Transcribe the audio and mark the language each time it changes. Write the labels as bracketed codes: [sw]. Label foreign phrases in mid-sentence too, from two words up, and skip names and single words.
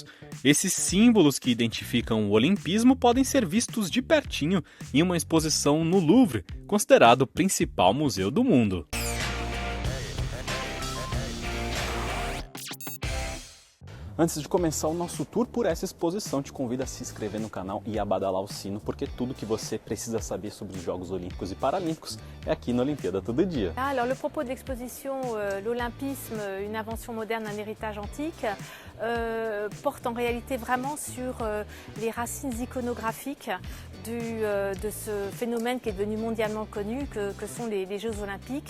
[pt] Esses símbolos que identificam o olimpismo podem ser vistos de pertinho em uma exposição no Louvre, considerado o principal museu do mundo. Antes de começar o nosso tour por essa exposição, te convido a se inscrever no canal e a badalar o sino, porque tudo que você precisa saber sobre os Jogos Olímpicos e Paralímpicos é aqui no Olimpíada Todo Dia. [fr] Alors le propos de l'exposition L'Olympisme, une invention moderne, un héritage antique, porte en réalité vraiment sur les racines iconographiques de ce phénomène qui est devenu mondialement connu, que sont les Jeux Olympiques.